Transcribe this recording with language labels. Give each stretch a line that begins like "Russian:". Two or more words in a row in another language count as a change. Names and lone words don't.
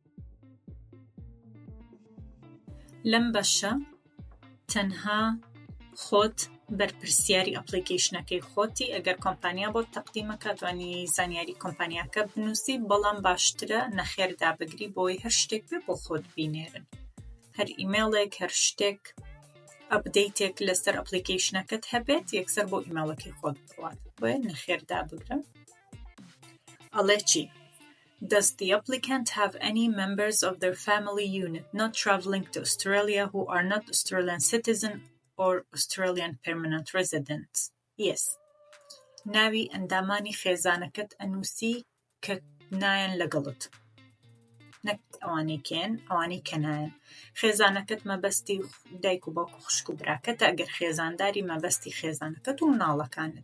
Central Kurdish: لەم بەشە تەنها خۆت بەرپرسیاری ئەپلیکیشنەکەی خۆتی، ئەگەر کۆمپانیا بۆ تەقدیمەکە توانی زانیاری کۆمپانیاکە بنووسی، بەڵام باشترە نەخێر دابگری بۆی هەر شتێک بێ بۆ خۆت بینێرن. هەر ئیمێڵێک، هەر شتێک ئەپدەیتێک لەسەر ئەپلیکیشنەکەت هەبێت یەکسەر بۆ ئیمێڵەکەی خۆت بڕوات، بۆیە نەخێر دابگرە. ئەڵێ چی؟
English: Does the applicant have any members of their family unit not traveling to Australia who are not Australian citizen or Australian permanent residents? Yes.
Central Kurdish: ناوی ئەندامانی خێزانەکەت ئەنووسی کە نایەن لەگەڵت. نەک ئەوانەی کێن، ئەوانەی کە نایەن. خێزانەکەت مەبەستی دایک و باوک و خوشک و براکەتە، ئەگەر خێزانداری مەبەستی خێزانەکەت و مناڵەکانت.